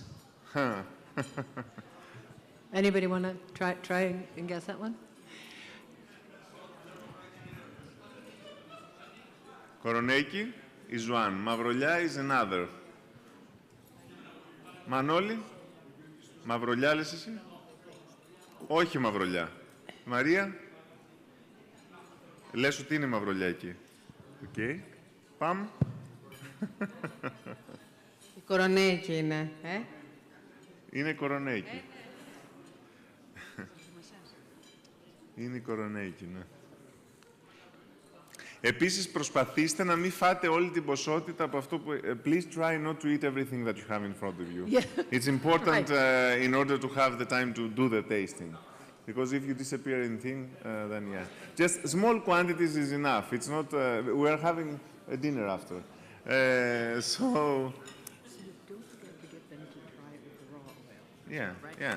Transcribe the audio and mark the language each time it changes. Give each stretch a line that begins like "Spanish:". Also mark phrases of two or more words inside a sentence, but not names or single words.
English: Huh. Anybody want to try and guess that one? Koroneki is one. Mavrolia is another. Manoli,
Greek: μαυρολιά λες εσύ? Όχι μαυρολιά. Μαρία, λες ότι είναι μαυρολιά εκεί. Οκ. Πάμε. Η κορονέκη είναι, Είναι κορονέικι. Είναι κορονέικι, ναι. Επίσης, προσπαθήστε να μην φάτε όλη την ποσότητα από αυτό που...
English: Please try not to eat everything that you have in front of you. Yeah. It's important Right. in order to have the time to do the tasting. Because if you disappear in thing, then yeah. Just small quantities is enough. It's not... we are having a dinner after. So... Yeah, yeah.